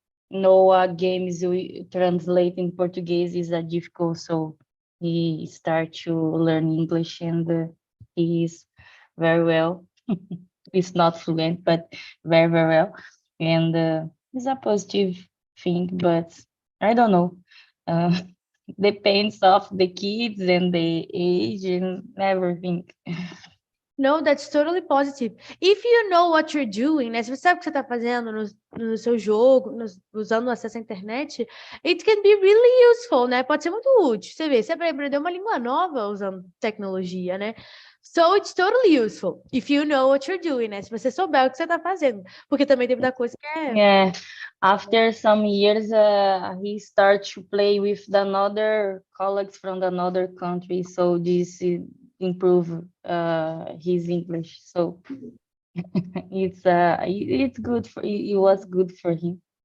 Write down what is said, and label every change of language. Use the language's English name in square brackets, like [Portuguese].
[English] no games we translate in Portuguese is difficult, so he start to learn English, and he is very well. It's not fluent, but very, very well. and it's a positive thing, but I don't know. Depends of the kids and the age and everything. No, that's totally positive. If you know what you're doing, [Portuguese] né? Se você sabe o que você está fazendo no seu jogo, usando o acesso à internet, [English] it can be really useful, [Portuguese] né? Pode ser muito útil. Você vê, você vai aprender uma língua nova usando tecnologia, né? [English] So it's totally useful if you know what you're doing, né? [Portuguese] Se você souber o que você está fazendo. Porque também tem muita coisa que é... [English] Yeah, after some years, he started to play with another colleagues from another country, so this improve his English. So it's good for it was good for him.